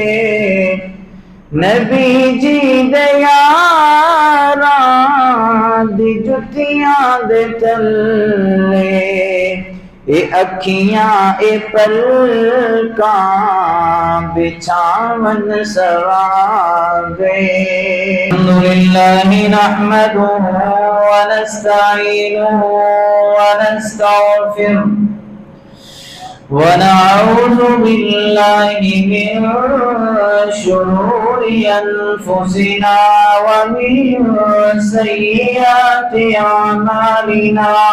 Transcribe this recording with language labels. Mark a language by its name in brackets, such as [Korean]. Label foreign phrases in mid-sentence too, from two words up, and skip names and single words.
[Punjabi] نبی جی دیارا دی جتیاں دے چلے اے اکھیاں اے پلکاں بچھاون ثوابے [Arabic] الحمد لله نحمده و نستعينه و نستغفره و نعوذ بالله من شرور أنفسنا و من سيئات أعمالنا